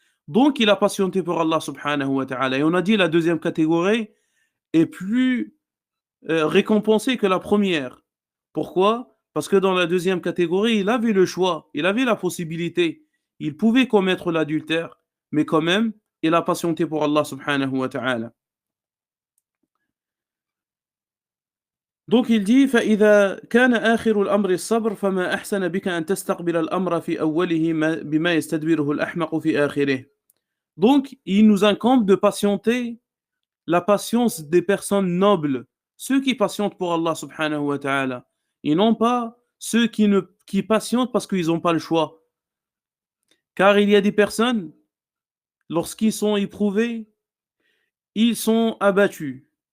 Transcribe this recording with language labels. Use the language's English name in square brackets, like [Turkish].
[French] Donc, il a patienté pour Allah subhanahu wa ta'ala. Et on a dit la deuxième catégorie est plus récompensée que la première. Pourquoi? Parce que dans la deuxième catégorie, il avait le choix, il avait la possibilité. Il pouvait commettre l'adultère, mais quand même, il a patienté pour Allah subhanahu wa ta'ala. Donc il dit [Arabic] فإذا كان آخر الأمر الصبر فما أحسن بك أن تستقبل الأمر في أوله بما يستدبره الأحمق في آخره. [French] Donc il nous incombe de patienter la patience des personnes nobles, ceux qui patientent pour Allah subhanahu wa ta'ala, et non pas ceux qui patientent parce qu'ils n'ont pas le choix. Car il y a des personnes, lorsqu'ils sont éprouvés, ils sont abattus.